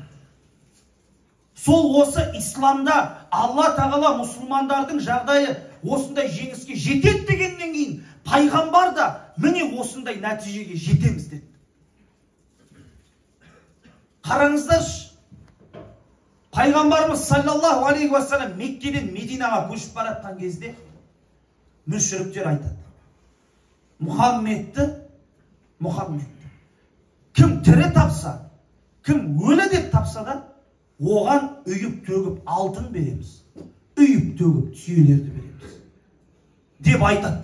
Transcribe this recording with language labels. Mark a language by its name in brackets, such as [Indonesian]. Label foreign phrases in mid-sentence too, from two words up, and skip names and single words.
[Kazakh] Сол осы исламда Алла тағала мұсылмандардың жағдайы осындай жеңіске жетеді дегеннен кейін, пайғамбар да міне осындай нәтижеге жетеміз деді. Қараңыздаршы, пайғамбарымыз [Arabic] صلى الله عليه وسلم [Kazakh] Меккеден Мединаға көшіп баратқан кезде мүшриктер айтады: Мұхаммедті кім тірі тапса, кім өлі деп тапса да, оған үйіп төгіп алтын береміз, үйіп төгіп түйелерді береміз деп айтады.